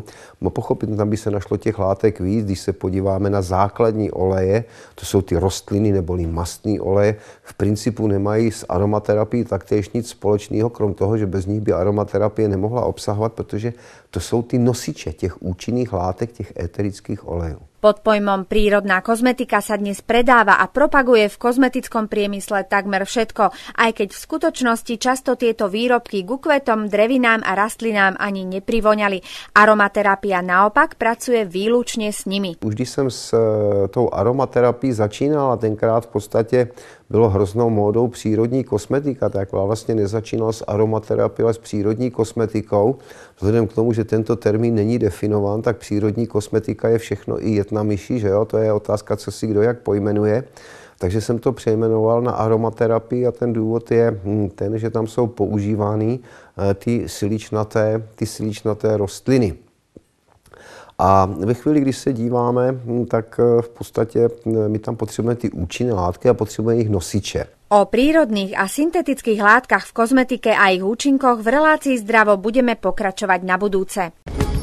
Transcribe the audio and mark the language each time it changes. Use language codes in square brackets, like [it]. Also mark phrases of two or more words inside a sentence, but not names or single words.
[cs] No pochopit, tam by se našlo těch látek víc, když se podíváme na základní oleje, to jsou ty rostliny neboli mastné oleje, v principu nemají s aromaterapií taktéž nic společného, krom toho, že bez nich by aromaterapie nemohla obsahovat, protože to jsou ty nosiče těch účinných látek, těch éterických olejů. [sk] Pod pojmom prírodná kozmetika sa dnes predáva a propaguje v kozmetickom priemysle takmer všetko, aj keď v skutočnosti často tieto výrobky ku kvetom, drevinám a rastlinám ani neprivoňali. Aromaterapia naopak pracuje výlučne s nimi. [cs] Už když jsem s tou aromaterapií začínal a tenkrát v podstatě bylo hroznou módou přírodní kosmetika, tak vlastně nezačínal s aromaterapií, ale s přírodní kosmetikou. Vzhledem k tomu, že tento termín není definován, tak přírodní kosmetika je všechno i jed na myši, že jo? To je otázka, co si kdo jak pojmenuje. Takže jsem to přejmenoval na aromaterapii a ten důvod je ten, že tam jsou používány ty siličnaté rostliny. A ve chvíli, když se díváme, tak v podstatě my tam potřebujeme ty účinné látky a potřebujeme ich nosiče. [sk] O prírodných a syntetických látkach v kozmetike a ich účinkoch v relácii Zdravo budeme pokračovať na budúce.